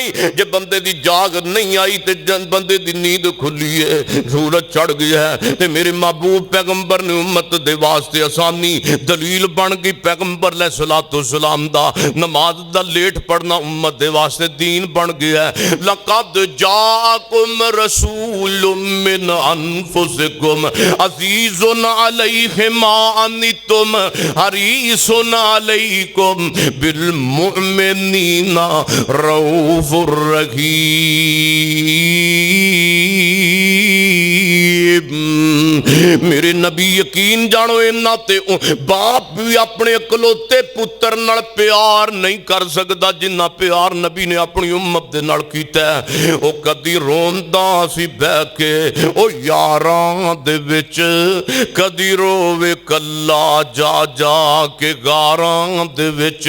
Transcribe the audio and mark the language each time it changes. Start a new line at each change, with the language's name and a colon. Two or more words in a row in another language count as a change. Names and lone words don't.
Punjabi: ਜੇ ਬੰਦੇ ਦੀ ਜਾਗ ਨਹੀਂ ਆਈ ਤੋ ਬੰਦੇ ਦੀ ਨੀਂਦ ਖੁੱਲ੍ਹੀ ਹੈ, ਸੂਰਜ ਚੜ੍ਹ ਗਿਆ ਹੈ। ਤੇ ਮੇਰੇ ਮਹਿਬੂਬ ਪੈਗੰਬਰ ਨੇ ਉੱਮਤ ਦੇ ਵਾਸਤੇ ਆਸਾਨੀ ਦਲੀਲ ਬਣ ਗਈ। पैगंबर
Arabic: عليه الصلاة والسلام
Punjabi: ਦਾ ਨਮਾਜ਼ ਦਾ ਲੇਟ ਪੜ੍ਹਨਾ ਉੱਮਤ ਦੇ ਵਾਸਤੇ ਦੀਨ ਬਣ ਗਿਆ ਹੈ।
Arabic: لقد جاءكم رسول من أنفسكم عزيز عليه ما عنتم حريص عليكم بالمؤمنين رءوف رحيم.
Punjabi: ਮੇਰੇ ਨਬੀ ਯਕੀਨ ਜਾਣੋ ਇੰਨਾ ਤੇ ਬਾਪ ਭੀ ਅਪਣੇ ਇਕਲੌਤੇ ਪੁੱਤਰ ਨਾਲ ਪਿਆਰ ਨਹੀਂ ਕਰ ਸਕਤਾ ਜਿੰਨਾ ਪਿਆਰ ਨਬੀ ਨੇ ਅਪਣੀ ਉੱਮਤ ਦੇ ਨਾਲ ਕੀਤਾ ਹੈ। ਓ ਕਦੀ ਰੋਂਦਾ ਸੀ ਬਹਿ ਕੇ ਓ ਯਾਰਾਂ ਦੇ ਵਿੱਚ, ਕਦੀ ਰੋਵੇ ਕੱਲਾ ਜਾ ਜਾ ਕੇ ਗਾਰਾਂ ਦੇ ਵਿੱਚ।